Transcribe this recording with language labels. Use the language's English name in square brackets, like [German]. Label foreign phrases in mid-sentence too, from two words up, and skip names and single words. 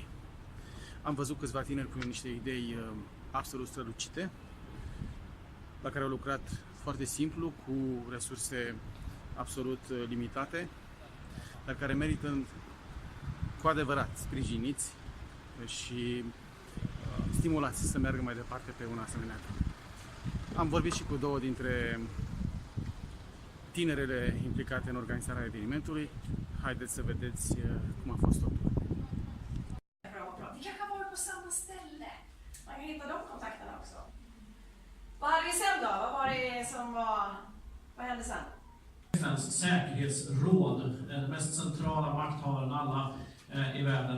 [Romanian] Am văzut câțiva tineri cu niște idei absolut strălucite, la care au lucrat foarte simplu, cu resurse absolut limitate, dar care merită cu adevărat sprijiniți și stimulați să meargă mai departe pe un asemenea drum. Am vorbit și cu două dintre tinerele implicate în organizarea evenimentului. Haideți să vedeți cum a fost totul. [Swedish] Vi kanske har varit på samma ställe. Man kan hitta de kontakterna också. Vad hade vi sen då? Vad var det som var... Vad hände sen? FN:s säkerhetsråd, den mest centrala makthavaren alla i världen.